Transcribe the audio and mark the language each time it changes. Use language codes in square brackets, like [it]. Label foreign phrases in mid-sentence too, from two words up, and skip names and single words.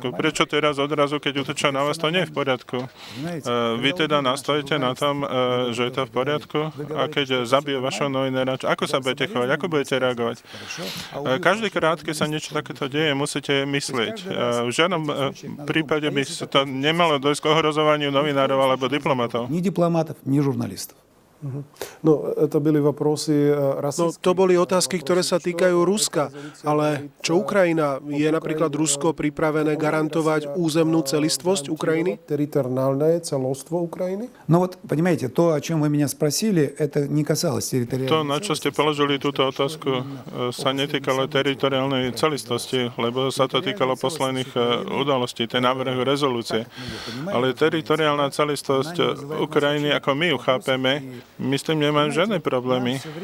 [sk] Prečo teraz odrazu, keď útočia na vás, to nie je v poriadku? Vy teda nastojíte na tom, že je to v poriadku? A keď zabijú vašho novinára, ako sa budete chovať, ako budete reagovať? Každý krát, keď sa niečo takéto deje, musíte myslieť. V žiadnom prípade by to nemalo dojsť k ohrozovaniu novinárov alebo diplomatov. [ru] Ni дипломатов, ни журналистов. [sk] No, to boli otázky, ktoré sa týkajú Ruska, ale čo Ukrajina? Je napríklad Rusko pripravené garantovať územnú celistvosť Ukrajiny? [ru] Территориальное целостство Украины? Ну вот, понимаете, то, о чем вы меня спросили, это не касалось территориальной. [sk] To, na čo ste položili túto otázku, sa netýkalo teritoriálnej celistvosti, lebo sa to týkalo posledných udalostí, tej návrhu rezolúcie. Ale teritoriálna celistvosť Ukrajiny, ako my ju chápeme, my s tým nemáme žiadne problémy.